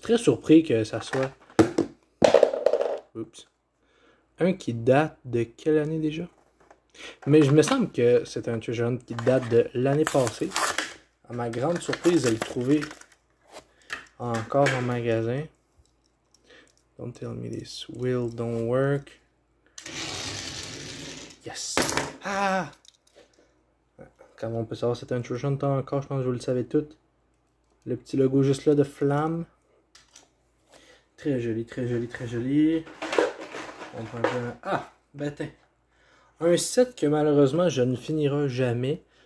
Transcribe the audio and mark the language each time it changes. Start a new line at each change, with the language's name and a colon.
French: Très surpris que ça soit... Oups. Un qui date de quelle année déjà? Mais je me semble que c'est un Treasure Hunt qui date de l'année passée. À ma grande surprise, de le trouver encore en magasin.
English: Don't tell me this will don't work. Yes! Ah!
French: Comment on peut savoir si c'est un Treasure Hunt encore? Je pense que vous le savez tout. Le petit logo juste là de flamme. Très joli, très joli, très joli. On prend un... Ah! Ben tiens. Un set que malheureusement je ne finirai jamais.